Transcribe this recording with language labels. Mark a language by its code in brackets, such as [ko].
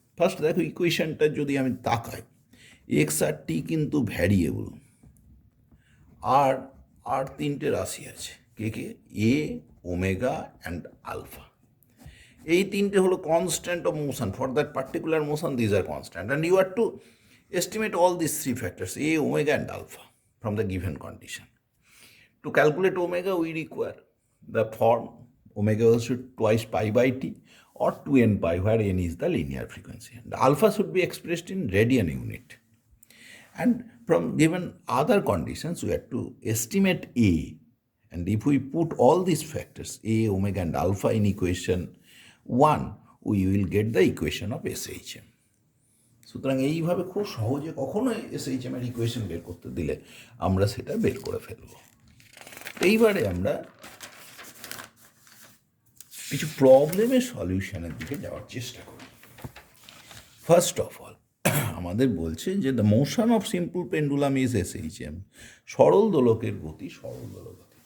[bn] First দেখো, ইকুয়েশনটা যদি আমি তাকাই, এক্স আর টি কিন্তু ভ্যারিয়েবল, আর আর তিনটে রাশি আছে, কে কে? [en] A, omega and alpha. [bn] এই তিনটে হলো [en] Constant of motion for that particular motion, these are constant, and you are to estimate all these three factors, A, omega and alpha, from the given condition. To calculate omega, we require the form omega should twice pi by t or 2n pi, where n is the linear frequency. The alpha should be expressed in radian unit. And from given other conditions, we have to estimate A. And if we put all these factors, A, omega and alpha, in equation 1, we will get the equation of SHM. [bn] সুতরাং এইভাবে খুব সহজে কখনো SHM এর equation বের করতে দিলে আমরা সেটা বের করে ফেলব। এইবারে আমরা কিছু প্রবলেমের সলিউশনের দিকে যাওয়ার চেষ্টা করি। [en] first of all, [bn] আমাদের বলছে যে [en] the motion of simple pendulum is SHM, [bn] সরল দোলকের গতি, সরল দোলক গতি।